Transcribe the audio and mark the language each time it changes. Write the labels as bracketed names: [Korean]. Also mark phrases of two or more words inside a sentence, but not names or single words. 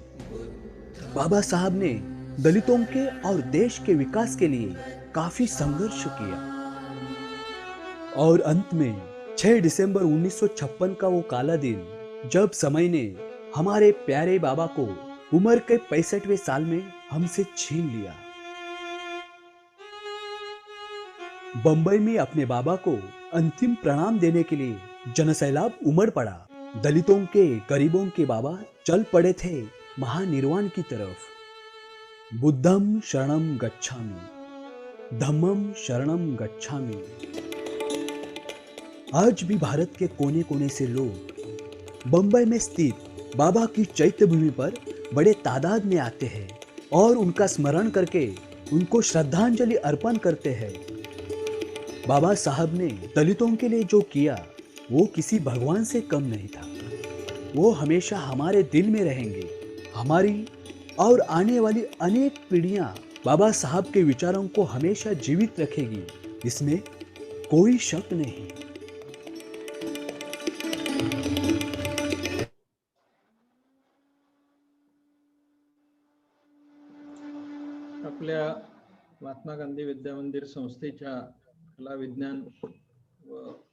[Hindi] बाबा साहब ने दलितों के और देश के विकास के लिए काफी संघर्ष किया और अंत में 6 दिसंबर 1956 का वो काला दिन जब समय ने हमारे प्यारे बाबा को उम्र के 65वें साल में हमसे छीन लिया. बंबई में अपने बाबा को अंतिम प्रणाम देने के लिए जनसैलाब उमड़ पड़ा. दलितों के गरीबों के बाबा चल पड़े थे महानिर्वाण की तरफ. [Pali] बुद्धं शरणं गच्छामि, धम्मं शरणं गच्छामि। [Hindi] आज भी भारत के कोने कोने से लोग बंबई में स्थित बाबा की चैत्य भूमि पर बड़े तादाद में आते हैं और उनका स्मरण करके उनको श्रद्धांजलि अर्पण करते हैं। बाबा साहब ने दलितों के लिए जो किया वो किसी भगवान से कम नहीं था। वो हमेशा हमारे दिल में रहेंगे। हमारी और आने वाली अनेक पीढ़ियां बाबा साहब के विचारों को हमेशा जीवित रखेगी, इसमें कोई शक नहीं। [Marathi] आपल्या महात्मा गांधी विद्यामंदिर संस्थेच्या कला विज्ञान व